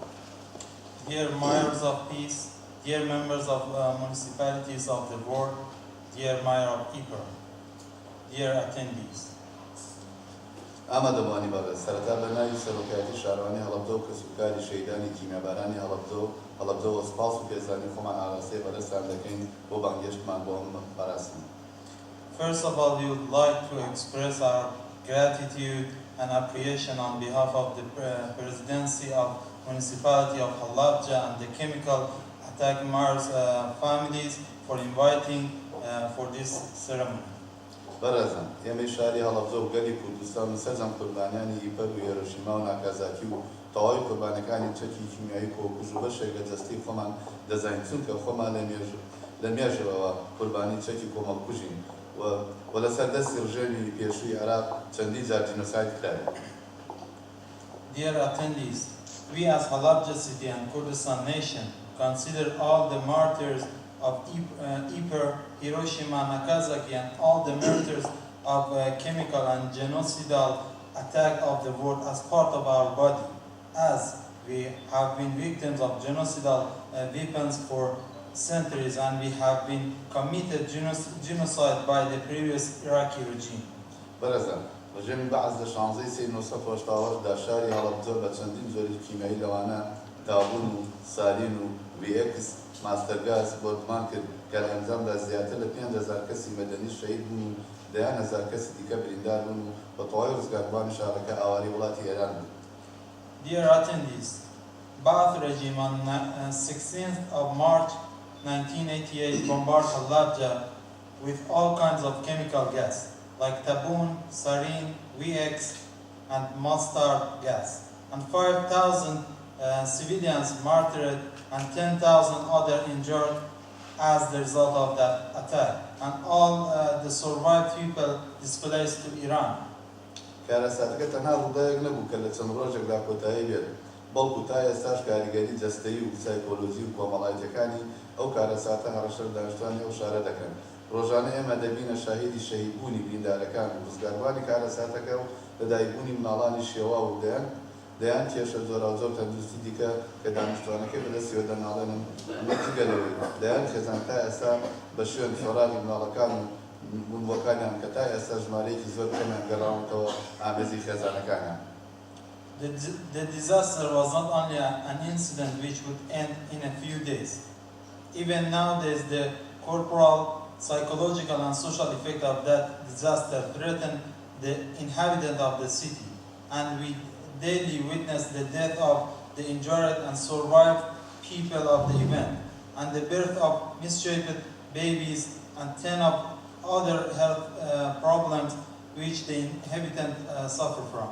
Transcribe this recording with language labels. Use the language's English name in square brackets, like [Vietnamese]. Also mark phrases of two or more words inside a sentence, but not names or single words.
[English] Dear mayors of peace, dear members of municipalities of the world, dear mayor of Ypres, dear attendees. [Central Kurdish] ئامادەبوانی بەڕێز سەرەتا بە ناوی سەرۆکایەتی شارەوانی هەڵەبجە و کەسوکاری شەیدانی کیمیابارانی هەڵەبجە و سپاس و پێزانی خۆمان ئاراستەی بەدەستان دەکەین بۆ بانگهێشتمان بۆ ئەم بەڕاستن. [English] First of all, we would like to express our gratitude and appreciation on behalf of the Presidency of Municipality of Halabja and the chemical attack martyrs families for inviting for this ceremony. [Central Kurdish] بەڕێزان ئێمەی شاری هەڵەبجە و گەلی کوردستان و سەرجەم قوربانیانی ئیپەر و هیرۆشیما و ناکازاکی و تەواوی قوربانەکانی چەکی کیمیایی کۆکوژ و بەشێک لە جەستی خۆمان دەزانین چونکە خۆمان لە مێژەوە قوربانی چەکی کۆمەڵکوژین و لەسەر دەستی ڕژێوی پێشووی عێراق چەندی جار جینۆساید کراوە. [English] Dear attendees, we as Halabja city and Kurdistan nation consider all the martyrs of Ypres, Hiroshima, Nagasaki, and all the martyrs of chemical and genocidal attack of the world as part of our body, as we have been victims of genocidal weapons for centuries and we have been committed genocide by the previous Iraqi regime. [Central Kurdish] بەرەزە ڕژێمی بەعز لە 16 دا شاری هەڵەبجە بە چەندین جۆری کیمیایی لەوانە دابوون و سالین و WX ماستەرگاز بۆ گومان کرد کە لە ئەنجامدا زیاتر لە 5,000 کەسی مەدەنی شەهید بوون و 10,000 کەسی دیکە بریندار بوون و بە تەواوی ڕزگاربوانی شارەکە ئاواری وڵاتی ئێران بوو. [English] Dear attendees, Ba'ath regime on 16th of March 1988 bombarded Halabja with all kinds of chemical gas like taboon, sarin, WX, and mustard gas, and 5,000 civilians martyred and 10,000 others injured as the result of that attack, and all the survived people displaced to Iran. [Central Kurdish] کارەساتەکە تەنها ڕووداوێک نەبوو کە لە چەند ڕۆژێکدا کۆتایی بێت، بەڵکو تا ئێستاش کاریگەری جەستەیی و سایکۆلۆژی و کۆمەڵایەتەکانی ئەو کارەساتە هەڕەشە لە دانیشتوانی ئەو شارە دەکەن. ڕۆژانە ئێمە دەبینە شاهیدی شەهیدبوونی بریندارەکان و ڕزگاربوانی کارەساتەکە و لەدایکبوونی مناڵانی شێوا و دەیان کێشە جۆراوجۆر تەندروستی دیکە کە دانیشتوانەکەی بەدەستیەوە دەناڵێنن نەتیگەلەوەی دەیان خێزان تا ئێستا بە شوێن خێڕاغی مناڵەکان و بوونەوەکانیان کە تا ئێستا ژمارەیەکی زۆر کەمیان گەڕاونەتەوە ئامێزی خێزانەکانیان. [English] The disaster was not only an incident which would end in a few days. Even nowadays, the corporal, psychological, and social effect of that disaster threaten the inhabitants of the city, and we daily witness the death of the injured and survived people of the event, and the birth of mistreated babies and 10 of other health problems which the inhabitants suffer from.